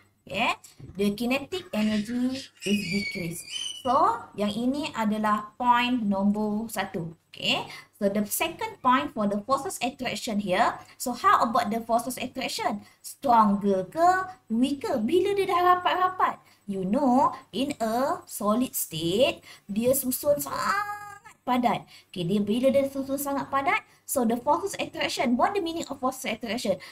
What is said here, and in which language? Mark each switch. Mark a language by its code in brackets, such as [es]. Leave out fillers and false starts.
[en] Okay, the kinetic energy is decreased. [ms] So, yang ini adalah point nombor 1. [en] Okay, so the second point for the forces attraction here. So, how about the forces attraction? [ms] Stronger ke weaker? Bila dia dah rapat-rapat? [en] You know, in a solid state, [ms] dia susun sangat padat. [en] Okay, [ms] bila dia susun sangat padat, [en] so the forces attraction, what the meaning of forces attraction?